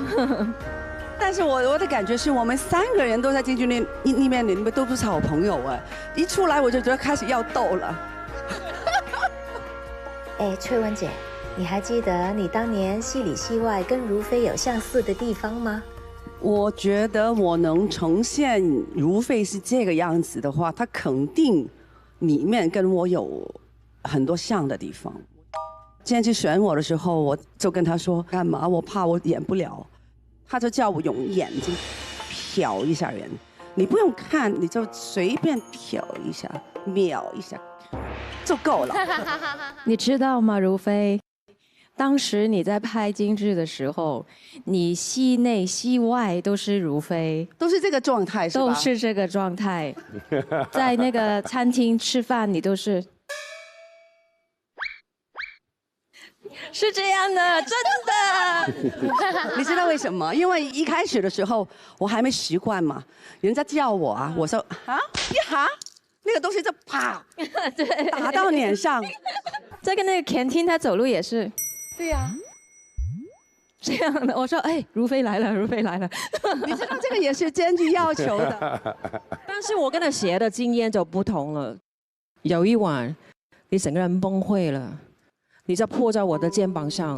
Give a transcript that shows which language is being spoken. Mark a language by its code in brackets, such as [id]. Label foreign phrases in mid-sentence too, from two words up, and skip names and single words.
[zh] 但是我的感覺是我們3個人都在京劇裡面，你們都不是好朋友哎，一出來我就覺得開始要鬥了。哎，翠雯姐，你還記得你當年戲裡戲外跟如妃有相似的地方嗎？我覺得我能呈現如妃是這個樣子的話，她肯定裡面跟我有很多像的地方。今天去選我的時候，我就跟她說幹嘛？我怕我演不了，她就叫我用眼睛瞟一下人，你不用看，你就隨便瞟一下、瞄一下就夠了。你知道嗎，如妃？當時你在拍京劇的時候，你戲內戲外都是如妃，都是這個狀態，是吧？都是這個狀態。在那個餐廳吃飯，你都是這樣的，真的。你知道為什麼？因為一開始的時候我還沒習慣嘛，人家叫我啊，我說啊一下，那個東西就啪，對，打到臉上。在跟那個前廳，他走路也是。對呀，這樣的，我說，哎，如妃來了，如妃來了。你知道這個也是監劇要求的，但是我跟他學的經驗就不同了。有一晚，你整個人崩潰了，你就撲在我的肩膀上。